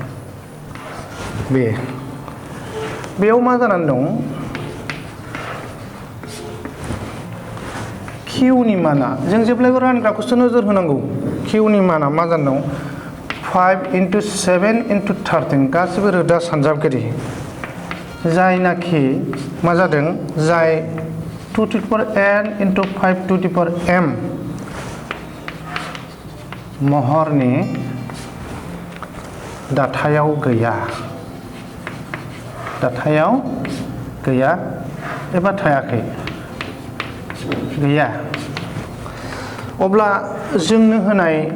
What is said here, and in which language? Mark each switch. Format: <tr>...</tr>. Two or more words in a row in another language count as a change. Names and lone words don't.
<brx>बेयाव मा जानानै दं किउनि माना जों जेब्लायबो रानग्राखौसो नोजोर होनांगौ किउनि माना मा जाना दं</brx> <en>5 into 7 into 13</en> <brx>गासिबो रोदा सानजाबगिरि जायनाखि मा जादों जाय</brx> <en>2 to the power n into 5 to the power m</en> <brx>महरनि दाथायाव गैया एबा थायाखै गैया अब्ला जोंनो होनाय</brx>